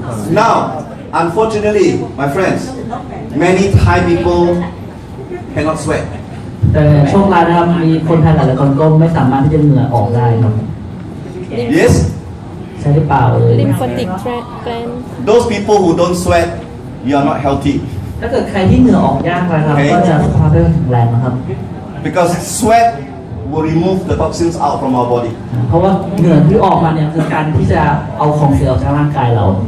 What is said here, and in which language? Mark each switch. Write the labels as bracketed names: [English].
[English] Now, unfortunately, my friends, many Thai people cannot sweat. [Thai] แต่โชคร้ายนะครับมีคนไทยหลายๆคนก็ไม่สามารถที่จะเหงื่อออกได้ครับ [English] Yes? [Thai] ใช่หรือเปล่า [English] lymphatic gland Those people who don't sweat, you are not healthy. [Thai] ถ้าเกิดใครที่เหงื่อออกยากไปครับก็จะสุขภาพไม่แข็งแรงนะครับ [English] Because sweat will remove the toxins out from our body. [Thai] เพราะว่าเหงื่อที่ออกมาเนี่ยคือการที่จะเอาของเสียออกจากร่างกายเรา